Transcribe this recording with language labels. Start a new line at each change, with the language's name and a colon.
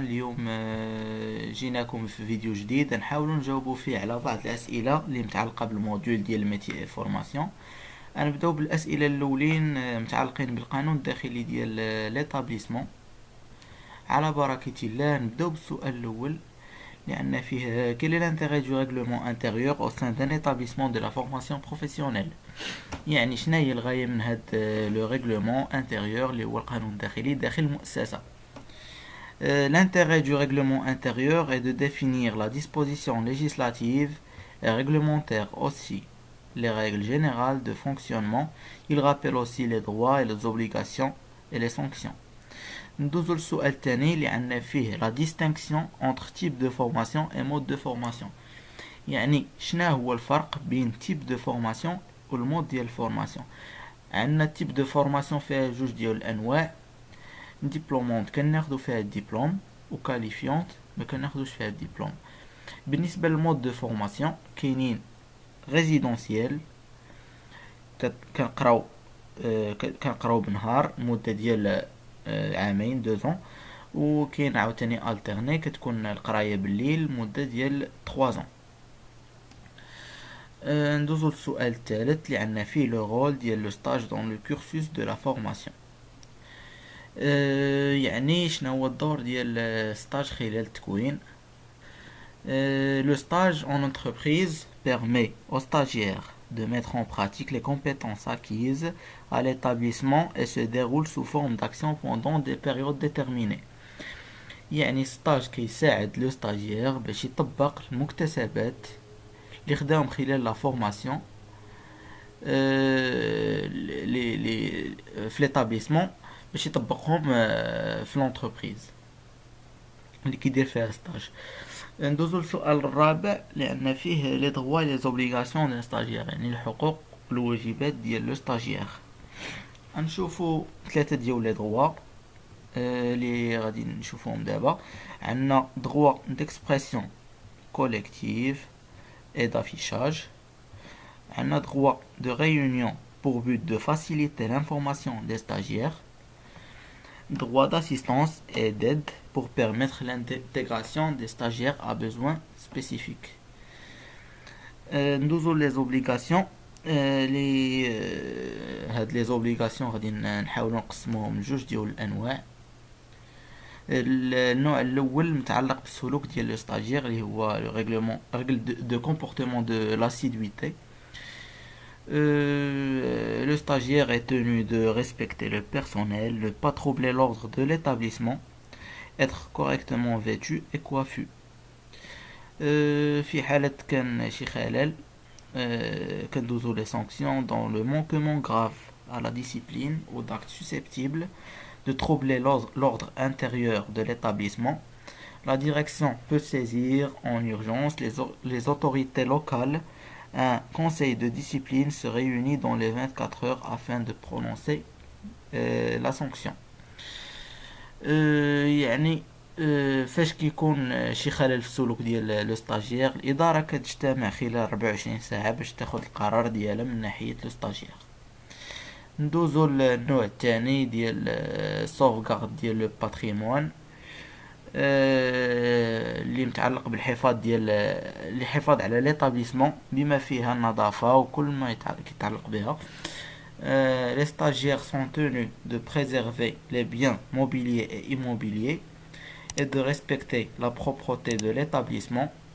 Arabic: اليوم جيناكم في فيديو جديد نحاولوا نجاوبوا فيه على بعض الأسئلة اللي متعلقة بالموديول ديال الميتي اي فورماسيون. نبداو بالأسئلة الأولين متعلقين بالقانون الداخلي ديال ليطابليسمون. على بركة الله نبداو بالسؤال الأول لأن فيه
French: quel est l'intérêt du règlement intérieur au sein d'un établissement de la formation professionnelle.
Arabic: يعني شنو هي الغاية من هاد لو ريغلومون انتيريور اللي هو القانون الداخلي داخل المؤسسة.
French: L'intérêt du règlement intérieur est de définir la disposition législative et réglementaire aussi les règles générales de fonctionnement. Il rappelle aussi les droits et les obligations et les sanctions.
Arabic: ندوزو للسؤال الثاني اللي عندنا فيه la distinction entre type de formation et mode de formation. يعني شنو هو الفرق بين
French: type de formation
Arabic: والمود ديال الفورماسيون. عندنا type de formation فيها جوج ديال الانواع، ديبلومونت كناخدو فيها الدبلوم وكاليفيونت ما كناخدوش فيها الدبلوم. بالنسبه للمود دو فورماسيون كاينين ريزيدونسيال كنقراو بنهار مده ديال عامين 2 ans، وكاين عاوتاني الترني كتكون القرايه بالليل مده ديال 3 ans. ندوزو للسؤال الثالث اللي عندنا فيه لو رول ديال لو ستاج دون لو كورسوس دو لا فورماسيون. يعني شنو هو الدور ديال الستاج خلال التكوين.
French: Le stage en entreprise permet aux stagiaires de mettre en pratique les compétences acquises à l'établissement et se déroule sous forme d'action pendant des périodes déterminées.
Arabic: يعني الستاج كيساعد لو ستاجير باش يطبق المكتسبات اللي خداهم خلال لا فورماسيون في ليتابليسمون باش يطبقهم في لونتربريز اللي كيدير فيها ستاج. ندوزو للسؤال الرابع لان فيه لي
French: droits et les obligations
Arabic: ديال ستاجير، يعني الحقوق والواجبات ديال لو ستاجير. غنشوفو 3 ديال لي droits اللي غادي نشوفوهم دابا. عندنا
French: droit d'expression collective et d'affichage. عندنا droit de réunion pour but de faciliter l'information des stagiaires. Droit d'assistance et d'aide pour permettre l'intégration des stagiaires à besoins spécifiques.
Arabic: ندوزو
French: les obligations.
Arabic: هاد
French: les obligations
Arabic: غادي نحاولو نقسموهم لجوج ديال الانواع. النوع الاول متعلق بالسلوك ديال لو ستاجير اللي هو لو ريغلومون
French: règle de comportement de l'assiduité. Le stagiaire est tenu de respecter le personnel, ne pas troubler l'ordre de l'établissement, être correctement vêtu et coiffu.
Arabic: في حالة كان شي خلل كندوزو
French: les sanctions dans le manquement grave à la discipline ou d'actes susceptibles de troubler l'ordre intérieur de l'établissement. La direction peut saisir en urgence les autorités locales. Un conseil de discipline se réunit dans les 24 heures afin de prononcer la sanction.
Arabic: يعني فاش كيكون شي خلل في السلوك ديال لو ستاجير الاداره كتجتمع خلال 24 ساعه باش تاخذ القرار ديالها من ناحيه لو ستاجير. ندوزو للنوع الثاني ديال السوفغارد ديال لو باتريمون اللي متعلق بالحفاظ ديال الحفاظ على ليطابليسمون بما فيها النظافه وكل ما يتعلق بها.
French: Les stagiaires sont tenus de préserver les biens mobiliers et immobiliers et de respecter la propreté de l'établissement.